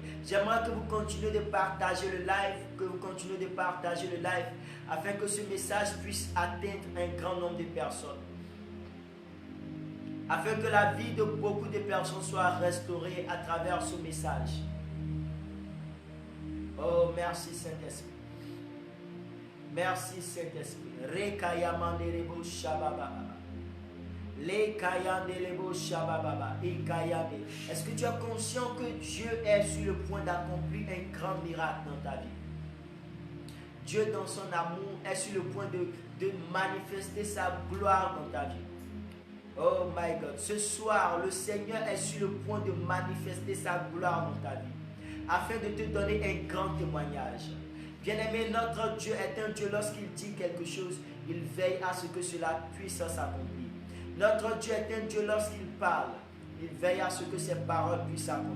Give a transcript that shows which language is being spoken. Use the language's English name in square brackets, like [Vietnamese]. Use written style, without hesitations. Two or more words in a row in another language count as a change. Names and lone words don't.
[French] J'aimerais que vous continuez de partager le live, afin que ce message puisse atteindre un grand nombre de personnes. Afin que la vie de beaucoup de personnes soit restaurée à travers ce message. Oh, merci Saint-Esprit. Merci Saint-Esprit. Rekayamanderebo shababa. Lekayandelebo shababa. Est-ce que tu es conscient que Dieu est sur le point d'accomplir un grand miracle dans ta vie? Dieu dans son amour est sur le point de manifester sa gloire dans ta vie. [English] Oh my God, [French] ce soir, le Seigneur est sur le point de manifester sa gloire dans ta vie, afin de te donner un grand témoignage. Bien-aimé, notre Dieu est un Dieu, lorsqu'il dit quelque chose, il veille à ce que cela puisse s'accomplir. Notre Dieu est un Dieu, lorsqu'il parle, il veille à ce que ses paroles puissent s'accomplir.